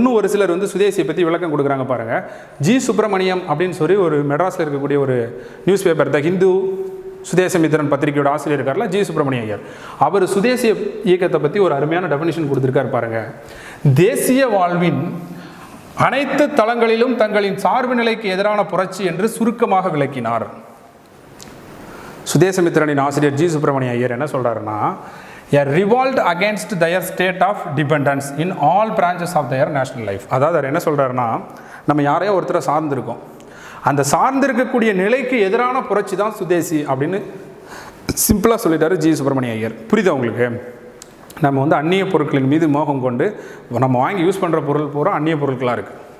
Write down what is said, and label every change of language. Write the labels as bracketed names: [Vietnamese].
[Tamil] இன்னும் ஒரு சிலர் வந்து சுதேசியை பற்றி விளக்கம் கொடுக்குறாங்க பாருங்கள். ஜி சுப்பிரமணியம் அப்படின்னு சொல்லி ஒரு மெட்ராஸில் இருக்கக்கூடிய ஒரு news paper the Hindu Swadesamitran பத்திரிகையோட ஆசிரியர் இருக்கார்ல, ஜி சுப்பிரமணிய ஐயர், அவர் சுதேசிய இயக்கத்தை பற்றி ஒரு அருமையான டெஃபினிஷன் கொடுத்துருக்காரு பாருங்க. தேசிய வாழ்வின் அனைத்து தளங்களிலும் தங்களின் சார்பு நிலைக்கு எதிரான புரட்சி என்று சுருக்கமாக விளக்கினார். சுதேசமித்திரனின் ஆசிரியர் ஜி சுப்பிரமணிய ஐயர் என்ன சொல்றாருன்னா, [English] a revolt against their state of dependence in all branches of their national life. [Tamil] அதாவது அவர் என்ன சொல்றாருன்னா, நம்ம யாரையோ ஒருத்தரை சார்ந்திருக்கோம், அந்த சார்ந்திருக்கக்கூடிய நிலைக்கு எதிரான புரட்சி தான் சுதேசி அப்படின்னு சிம்பிளாக சொல்லிட்டாரு ஜி சுப்பிரமணிய ஐயர். புரியுதா உங்களுக்கு? நம்ம வந்து அந்நிய பொருட்களின் மீது மோகம் கொண்டு நம்ம வாங்கி யூஸ் பண்ணுற பொருள் பூரா அந்நிய பொருட்களாக இருக்குது.